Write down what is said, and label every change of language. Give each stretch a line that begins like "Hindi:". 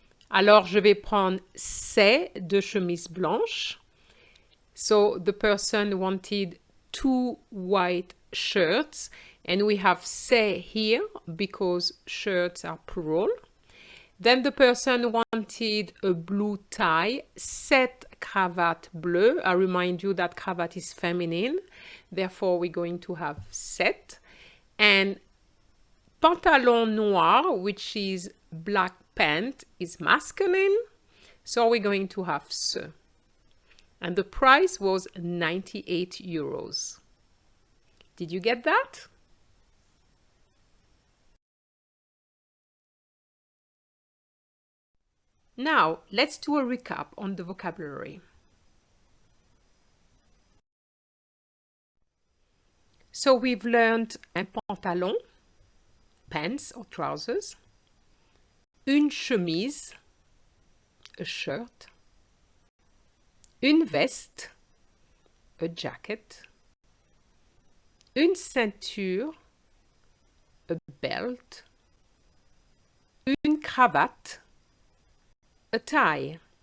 French: Alors, je vais prendre ces deux chemises blanches.
English: So, the person wanted 2 white shirts. And we have ces here because shirts are plural. Then the person wanted a blue tie,
French: cette cravate bleue.
English: I remind you that cravate is feminine. Therefore, we're going to have cette. And pantalon noir, which is black pant, is masculine. So we're going to have ce. And the price was 98 euros. Did you get that? Now, let's do a recap on the vocabulary. So we've learned un pantalon, pants or trousers, une chemise, a shirt, une veste, a jacket, une ceinture, a belt, une cravate, a tie,